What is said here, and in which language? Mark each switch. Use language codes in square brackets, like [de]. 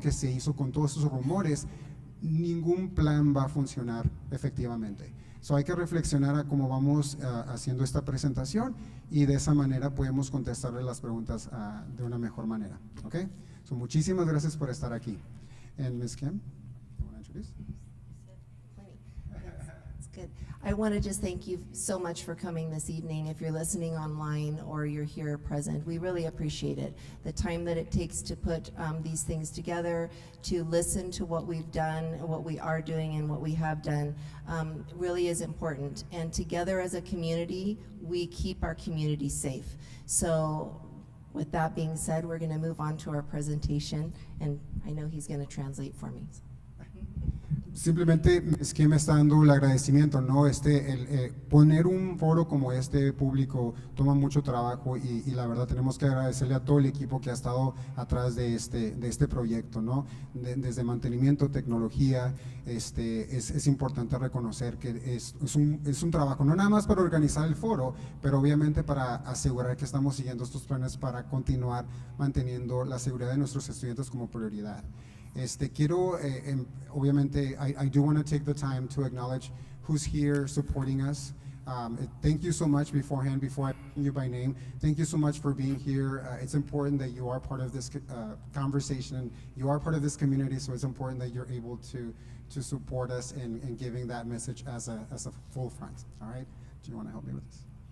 [es] Que se hizo con todos esos rumores, ningún plan va a funcionar efectivamente. Hay que reflexionar a cómo vamos haciendo esta presentación y de esa manera podemos contestarle las preguntas de una mejor manera. ¿Okay? Muchísimas gracias por estar aquí. [en] And Ms. Kim, you want to introduce? That's good. I want to just thank you so much for coming this evening. If you're listening online or you're here present, we really appreciate it. The time that it takes to put these things together, to listen to what we've done, what we are doing, and what we have done really is important. And together as a community, we keep our community safe. So with that being said, we're going to move on to our presentation, and I know he's going to translate for me. [es] Simplemente es que me está dando el agradecimiento, ¿no? Poner un foro como este público toma mucho trabajo y la verdad tenemos que agradecerle a todo el equipo que ha estado atrás de este proyecto, ¿no? Desde mantenimiento, tecnología, es importante reconocer que es un trabajo, no nada más para organizar el foro, pero obviamente para asegurar que estamos siguiendo estos planes para continuar manteniendo la seguridad de nuestros estudiantes como prioridad. Quiero, obviamente, [en] I do want to take the time to acknowledge who's here supporting us. Thank you so much beforehand, before I mention you by name. Thank you so much for being here. It's important that you are part of this conversation. You are part of this community, so it's important that you're able to support us in giving that message as a full front. All right? Do you want to help me with this?